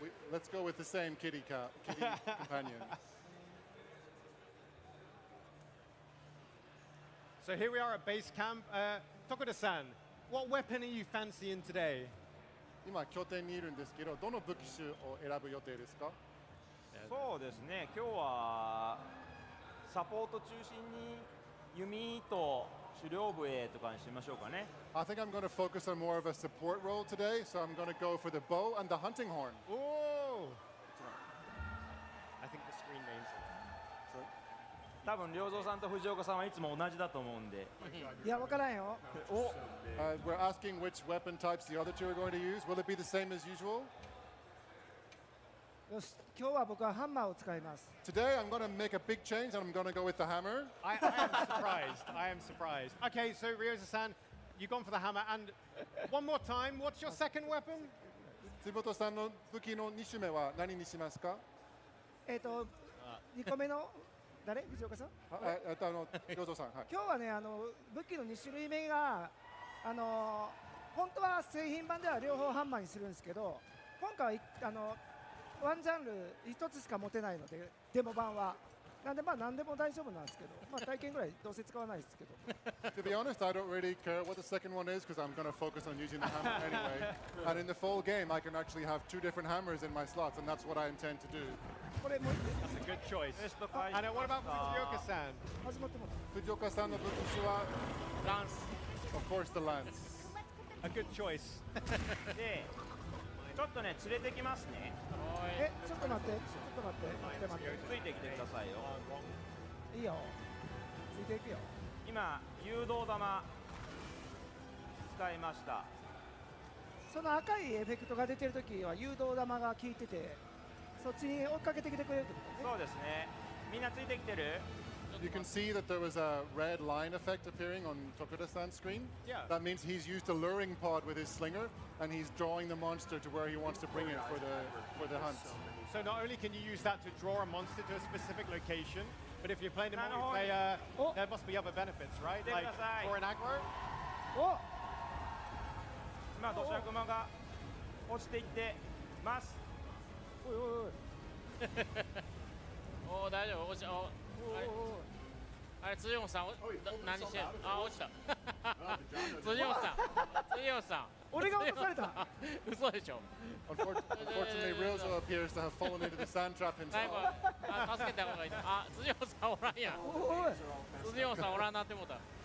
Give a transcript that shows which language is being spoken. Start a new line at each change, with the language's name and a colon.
English: Let's go with the same kitty companion. So here we are at base camp. Tokuda-san, what weapon are you fancying today?
Japanese: 今、拠点にいるんですけど、どの武器種を選ぶ予定ですか？そうですね、今日はサポート中心に弓と狩猟笛とかにしましょうかね。
English: I think I'm going to focus on more of a support role today, so I'm going to go for the bow and the hunting horn. Oh! I think the screen names it.
Japanese: 多分良三さんと藤岡さんはいつも同じだと思うんで。いや、わからんよ。
English: We're asking which weapon types the other two are going to use. Will it be the same as usual?
Japanese: よし、今日は僕はハンマーを使います。
English: Today I'm going to make a big change and I'm going to go with the hammer. I am surprised. I am surprised. Okay, so Ryoza-san, you've gone for the hammer. And one more time, what's your second weapon?
Japanese: 辻本さんの武器の2種目は何にしますか？ 2個目の誰藤岡さん洋蔵さん、はい。今日はね武器の2種類目が本当は製品版では両方ハンマーにするんですけど、今回はワンジャンル1つしか持てないのでデモ版はなんで何でも大丈夫なんですけど、体験ぐらいどうせ使わないですけど。
English: To be honest, I don't really care what the second one is because I'm going to focus on using the hammer anyway. And in the full game, I can actually have 2 different hammers in my slots, and that's what I intend to do.
Japanese: これもう一
English: That's a good choice.
Japanese: ベスト回
English: And what about Fujioka-san?
Japanese: 始まってます。藤岡さんの武器種は
English: Lance. of course, the lance. A good choice.
Japanese: でちょっとね連れてきますね。ちょっと待って待ってついてきてくださいよ。いいよ、ついていくよ。今誘導玉使いました。その赤いエフェクトが出てるときは誘導玉が効いてて、そっちに追っかけてきてくれるってことね。そうですね。みんなついてきてる？
English: You can see that there was a red line effect appearing on Tokuda-san's screen. Yeah. That means he's used a luring pod with his slinger, and he's drawing the monster to where he wants to bring it for the hunt. So not only can you use that to draw a monster to a specific location, but if you're playing in
Japanese: なるほど。
English: multiplayer, Oh. there must be other benefits, right?
Japanese: 見てください。
English: Like for an aggro. お
Japanese: 今土砂熊が落ちていってます。おいおいおいおー大丈夫。落ちおおいあれおいおいあれ辻本さん何してんの？あ落ちた。辻本さん。俺が落とされた。嘘でしょ。
English: Unfortunately, Ryozo appears to have fallen into the sand trap
Japanese: 最後
English: himself.
Japanese: あ助けた方がいい。あ辻本さんおらんやん。おい辻本さんおらんなって思った。